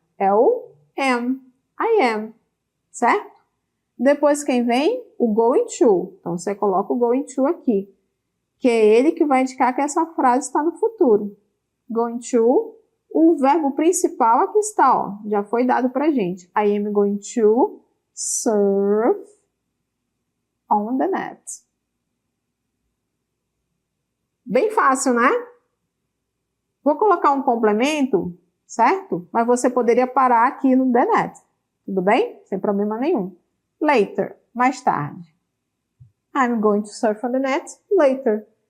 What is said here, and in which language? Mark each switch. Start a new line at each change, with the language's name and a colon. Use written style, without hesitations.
Portuguese: É o am. I am. Certo? Depois quem vem? O going to. Então, você coloca o going to aqui. Que é ele que vai indicar que essa frase está no futuro. Going to. O verbo principal aqui está, ó. Já foi dado pra gente.
English: I am going to surf on the net.
Portuguese: Bem fácil, né? Vou colocar um complemento, certo? Mas você poderia parar aqui no the net. Tudo bem? Sem problema nenhum. Later, mais tarde.
English: I'm going to surf on the net later.